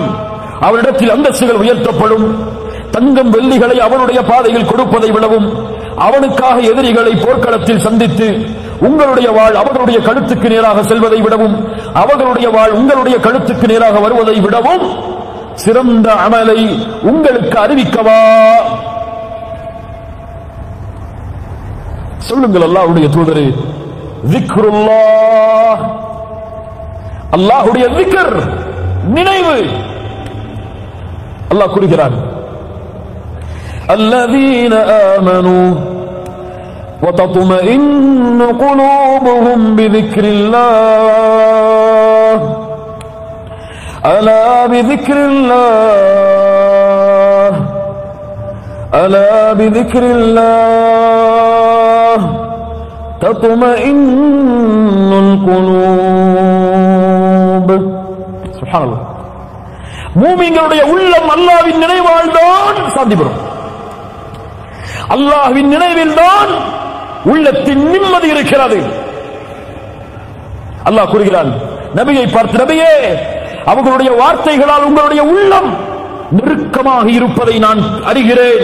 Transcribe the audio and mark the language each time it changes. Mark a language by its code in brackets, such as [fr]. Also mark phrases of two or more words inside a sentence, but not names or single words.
[ta] அவனிடத்தில் அந்தஸ்துகள் உயர்த்தப்படும். தங்கம் வெள்ளிகளை அவனுடைய பாதையில் கொடுப்பதை விடவும், அவனுக்காக எதிரிகளை போர்க்களத்தில் சந்தித்து உங்களுடைய வாழ் அவர்களுடைய கழுத்துக்கு நேராக செல்வதை விடவும், அவர்களுடைய வாழ் உங்களுடைய கழுத்துக்கு நேராக வருவதை விடவும் சிறந்த அமலை உங்களுக்கு அறிவிக்கவா? சொல்லுங்கள் அல்லாஹ்வுடைய தூதரே. ذிக்ருல்லாஹ், அல்லாஹ்வுடைய ذிக்ர், நினைவு. அல்லாஹ் கூறுகிறான், [ar] الذين آمنوا وتطمئن قلوبهم بذكر الله ألا بذكر الله ألا بذكر الله تطمئن القلوب. سبحان الله. [ta] மூமின்களுடைய உள்ளம் அல்லாஹ்வின் நினைவால் தான் சாந்தி பெறும். அல்லாஹ்வின் நினைவில் தான் உள்ளத்தின் நிம்மதி இருக்கிறது. அல்லாஹ் கூறுகிறான் நபியை பார்த்து, நபியே, அவர்களுடைய வார்த்தைகளால் உங்களுடைய உள்ளம் நெருக்கமாக இருப்பதை நான் அறிகிறேன்.